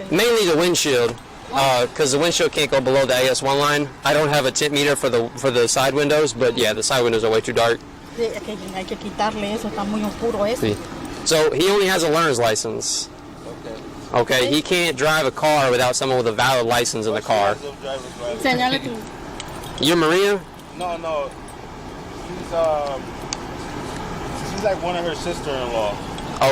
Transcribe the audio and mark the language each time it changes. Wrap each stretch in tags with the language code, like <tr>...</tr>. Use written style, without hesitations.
<en>Mainly the windshield, because the windshield can't go below the AS1 line. I don't have a tint meter for the side windows, but yeah, the side windows are way too dark.</en> <es>Sí, hay que quitarle eso, está muy oscuro eso. Sí.</es> <en>So he only has a learner's license. Okay, he can't drive a car without someone with a valid license in the car.</en> <es>Señale tú.</es> <en>You're Maria? No. She's like one of her sister-in-law.</en>